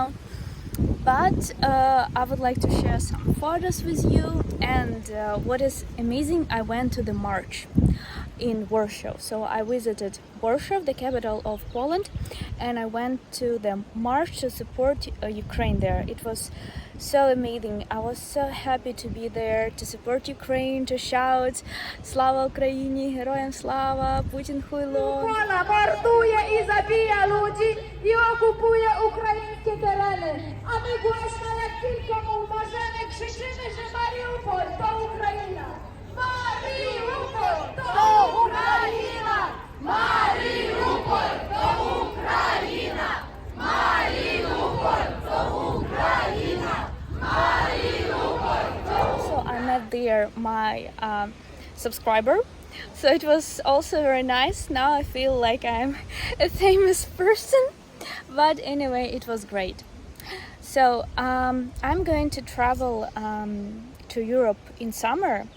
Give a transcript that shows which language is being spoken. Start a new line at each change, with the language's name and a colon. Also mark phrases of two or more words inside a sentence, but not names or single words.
English: But I would like to share some photos with you, and what is amazing, I went to the march in Warsaw. So I visited Warsaw, the capital of Poland, and I went to the march to support Ukraine there. It was so amazing. I was so happy to be there, to support Ukraine, to shout
Ukrainian: Слава Україні, героям слава, Путін хуйло. Микола мордує і забija
Polish: ludzi i okupuje ukraińskie tereny. A my głośno jak tylko mu możemy krzyczymy, że Mariupol to Ukraina. Mariupol to Ukraina! Mariupol to Ukraina! Mariupol to Ukraina! Mariupol to
English: So I met there my subscriber. So it was also very nice. Now I feel like I'm a famous person. But anyway, it was great. So I'm going to travel to Europe in summer.